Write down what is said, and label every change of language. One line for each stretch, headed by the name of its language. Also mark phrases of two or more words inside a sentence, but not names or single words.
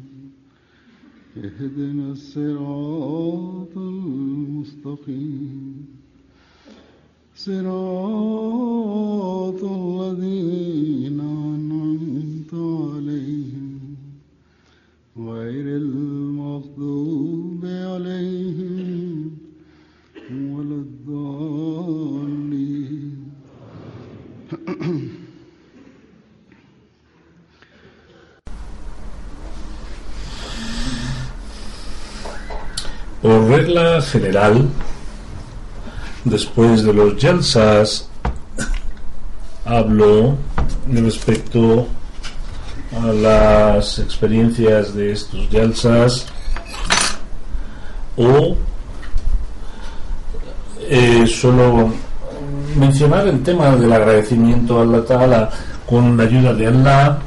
Arabic: اهدنا الصراط المستقيم صراط الذين أنعمت عليهم غير المغضوب عليهم ولا الضالين.
Spanish: Por regla general, después de los jalsas, hablo respecto a las experiencias de estos jalsas o solo mencionar el tema del agradecimiento a
Arabic: الله تعالى
Spanish: con la ayuda de Allah.